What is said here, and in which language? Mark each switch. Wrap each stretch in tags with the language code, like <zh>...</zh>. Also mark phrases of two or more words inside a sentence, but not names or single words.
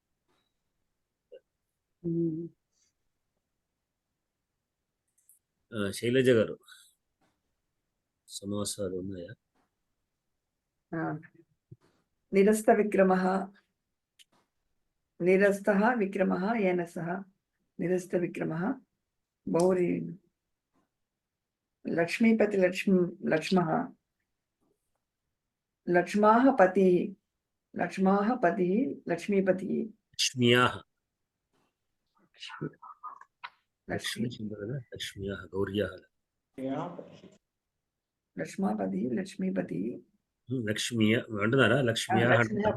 <te>శైలజ గారు సమాసాలు ఉన్నాయా?</te> <sa>నిరస్త విక్రమః, నిరస్తః విక్రమః येन सह निरस्त विक्रमः बहुरी लक्ष्मीपति लक्ष्मः లక్ష్మాః పతిః లక్ష్మాః పతిః లక్ష్మీపతిः లక్ష్మ్యాః లక్ష్మీ</sa> <te>లక్ష్మి చింత కదా</te> <sa>లక్ష్మ్యాః గౌర్యాః లక్ష్మాపతిः లక్ష్మీపతిः</sa> <te>లక్ష్మియ అంటున్నారా లక్ష్మ్యాః అంటున్నారా?</te>